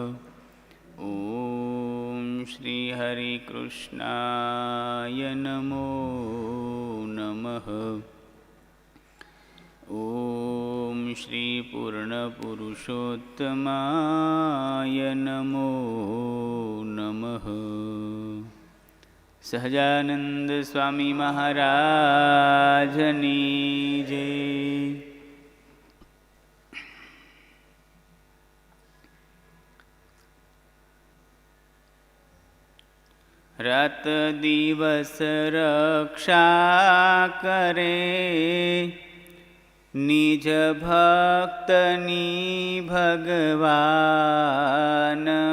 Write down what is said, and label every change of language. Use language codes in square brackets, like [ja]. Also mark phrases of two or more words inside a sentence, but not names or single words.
[sa] ॐ श्रीहरिकृष्णाय नमो नमः। ॐ श्रीपूर्णपुरुषोत्तमाय नमो नमः। [gu] સહજાનંદ સ્વામી મહારાજની જય। રાત દિવસ રક્ષા કરે નિજ ભક્તની ભગવાન।